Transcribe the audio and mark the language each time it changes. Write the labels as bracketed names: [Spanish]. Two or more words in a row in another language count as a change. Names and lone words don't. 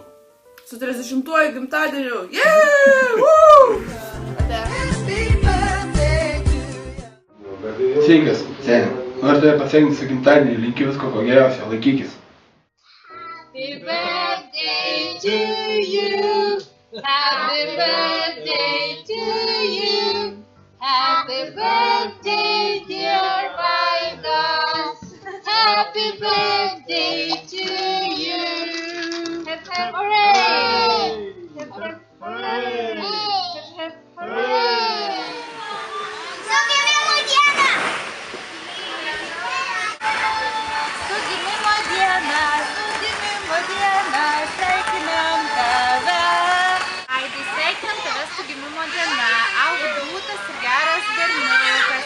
[Lithuanian] Su 30-uoju gimtadieniu. Yeah! Sveikas, seni. Noriu tave pasveikinti su gimtadieniu, linkiu visko ko geriausio, laikykis. [English] Happy birthday to you. Happy birthday to you. Happy birthday, dear Vaidas. Happy birthday to you. Hip hip hooray! Hip hip hooray! Hip hip hooray! [Lithuanian] Su gimimo diena! Su gimimo diena! Su gimimo diena! Sveikinam tave! Aidai, sveikinam tave su gimimo diena! Auk drūtas ir geras berniukas!